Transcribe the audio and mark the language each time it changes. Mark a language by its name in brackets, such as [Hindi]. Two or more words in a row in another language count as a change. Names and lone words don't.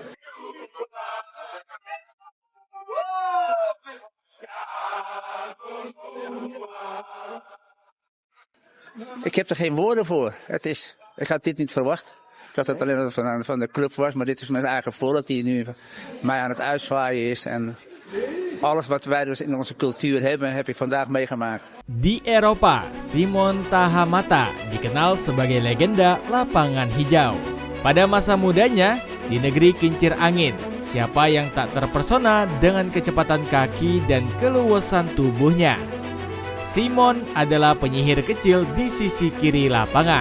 [Dutch] Ik heb er geen woorden voor. Ik had dit niet verwacht. Ik had het alleen van de club was, maar dit is mijn eigen volk die nu mij aan het uitzwaaien is. En alles wat wij dus in onze cultuur hebben, heb ik vandaag meegemaakt. [Indonesian] Di Eropa, Simon Tahamata dikenal sebagai legenda lapangan hijau. Pada masa mudanya, di negeri kincir angin, siapa yang tak terpersona dengan kecepatan kaki dan keluasan tubuhnya? Simon adalah penyihir kecil di sisi kiri lapangan.